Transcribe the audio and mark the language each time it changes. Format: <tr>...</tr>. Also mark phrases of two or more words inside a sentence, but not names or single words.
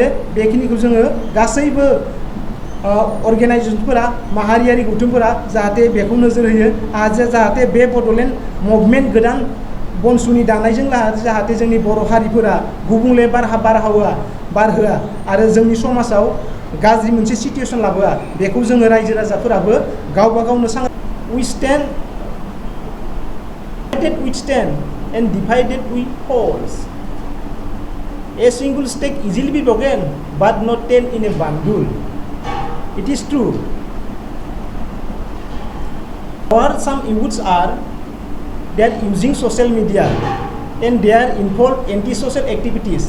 <brx>बेखिनिखौ जोङो गासैबो अर्गेनाइजेसनफोरा, माहारियारि गौथुमफोरा जाहाथे बेखौ नोजोर होयो जाहाथे बे बड'लेण्ड मुभमेन्ट गोदान बनसुनि दानायजों जाहाथे जोंनि बर' हारिफोरा गुबुंले बारहोआ आरो जोंनि समाजाव गाज्रि मोनसे सिचुवेसन लाबोआ। बेखौ जोङो रायजो राजाफोराबो गावबा गावनो सांग्रां।</brx> <en>We stand and divided with holes. A single stick easily be broken, but not 10 in a bundle. It is true. Or some youths are using social media and they are involved in antisocial activities.</en>